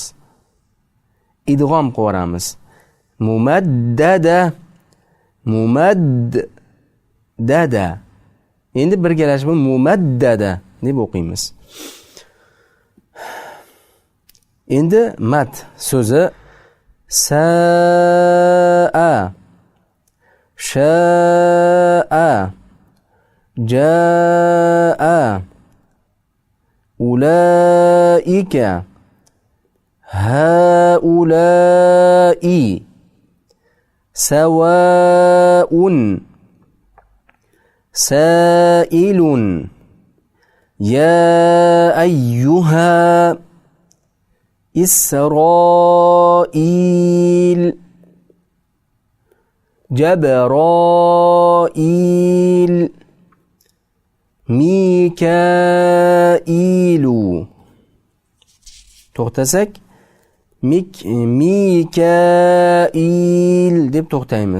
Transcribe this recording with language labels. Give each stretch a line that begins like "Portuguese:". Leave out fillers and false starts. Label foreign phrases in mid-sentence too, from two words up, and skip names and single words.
Uzbek: Idg'om qilib yuboramiz. Mumaddada. Endi birgalashib mumaddada deb o'qiymiz. Endi mat so'zi sa'a,
Arabic: شاء جاء أولئك هؤلاء, سواء سائل يا أيها, Israil, Jabrail, Mikailu.
Uzbek: To'xtasak Mikail deb to'xtaymiz.